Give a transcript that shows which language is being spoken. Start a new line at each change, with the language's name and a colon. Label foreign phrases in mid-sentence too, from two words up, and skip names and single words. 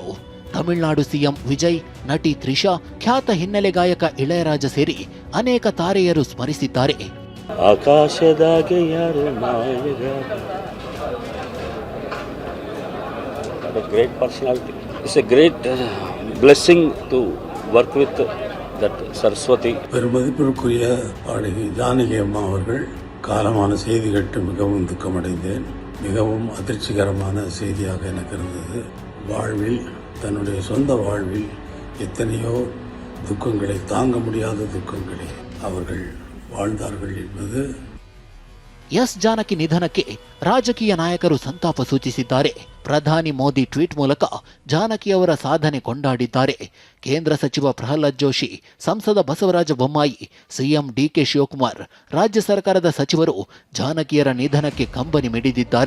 Kannada: ತಮಿಳುನಾಡು ಸಿಎಂ ವಿಜಯ್, ನಟಿ ತ್ರಿಷಾ, ಖ್ಯಾತ ಹಿನ್ನೆಲೆ ಗಾಯಕ ಇಳಯರಾಜ ಸೇರಿ ಅನೇಕ ತಾರೆಯರು ಸ್ಮರಿಸಿದ್ದಾರೆ. ಆಕಾಶದಾಗೆ ಯಾರು
English: great personality. It's a great blessing to work with that சரஸ்வதி.
Tamil: பெருமதிப்பிற்குரிய பாடகி ஜானகி அம்மா அவர்கள் காலமான செய்தி கேட்டு மிகவும் துக்கமடைந்தேன். மிகவும் அதிர்ச்சிகரமான செய்தியாக எனக்கு இருந்தது. வாழ்வில், தன்னுடைய சொந்த வாழ்வில் எத்தனையோ துக்கங்களை, தாங்க முடியாத துக்கங்களை அவர்கள் வாழ்ந்தார்கள் என்பது.
Kannada: ಎಸ್ ಜಾನಕಿ ನಿಧನಕ್ಕೆ ರಾಜಕೀಯ ನಾಯಕರು ಸಂತಾಪ ಸೂಚಿಸಿದ್ದಾರೆ. ಪ್ರಧಾನಿ ಮೋದಿ ಟ್ವೀಟ್ ಮೂಲಕ ಜಾನಕಿ ಅವರ ಸಾಧನೆ ಕೊಂಡಾಡಿದ್ದಾರೆ. ಕೇಂದ್ರ ಸಚಿವ ಪ್ರಹ್ಲಾದ್ ಜೋಶಿ, ಸಂಸದ ಬಸವರಾಜ ಬೊಮ್ಮಾಯಿ, ಸಿಎಂ ಡಿಕೆ ಶಿವಕುಮಾರ್, ರಾಜ್ಯ ಸರ್ಕಾರದ ಸಚಿವರು ಜಾನಕಿಯರ ನಿಧನಕ್ಕೆ ಕಂಬನಿ ಮಿಡಿದಿದ್ದಾರೆ.